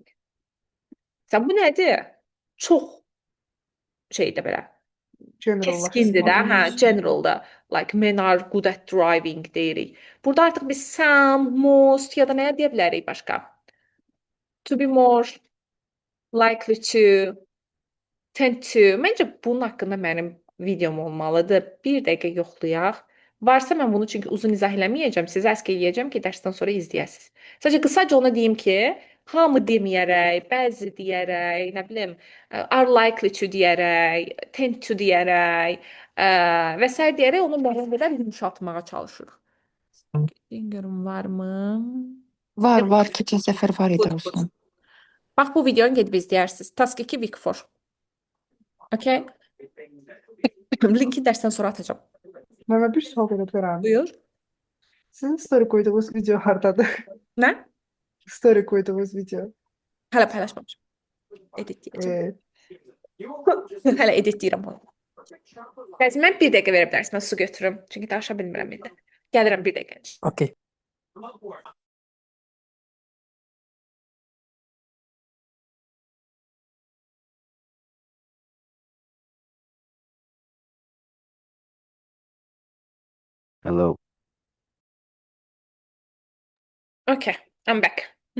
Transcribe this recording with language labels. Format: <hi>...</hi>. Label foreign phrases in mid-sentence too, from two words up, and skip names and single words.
<az>Sən bu nədir? Çox şeydə belə keskindir də, hə, generalda.</az> <en>Like men are good at driving</en> <az>deyirik. Burada artıq biz some, most ya da nə deyə bilərik başqa?</az> <en>To be more likely to, tend to.</en> <az>Məncə bunun haqqında mənim videom olmalıdır. Bir dəqiqə yoxlayaq. Varsa mən bunu çünki uzun izah eləməyəcəm, sizə əsk eləyəcəm ki, dərsdən sonra izləyəsiniz. Sadəcə qısaca ona deyim ki, hamı deməyərək, bəzi deyərək, nə bilim,</az> <en>are likely to deyərək, tend to</en> <az>deyərək və s. deyərək onu müəyyən qədər yumşaltmağa çalışırıq. Görüm varmı? Var. Keçən səfər var idi</az> <en>Good, good.</en> <az>Ruslan. Bax bu videonu gedib izləyərsiniz.</az> <en>Task 2 week 4.</en> <az>Okay? Linki dərsdən sonra atacağım. Mən bir sual verə bilərəm. Buyur. Sizin story koyduğunuz video hardadır? Nə? Story koyduğunuz video. Hələ paylaşmamışam. Edit deyəcəm. Hələ edit deyirəm onu. Guys, mən bir dəqiqə verə bilərsən, mən su götürüm. Çünki danışa bilmirəm indi. Gəlirəm bir dəqiqə. Okay.</az> <en>Hello. Okay, I'm back.</en>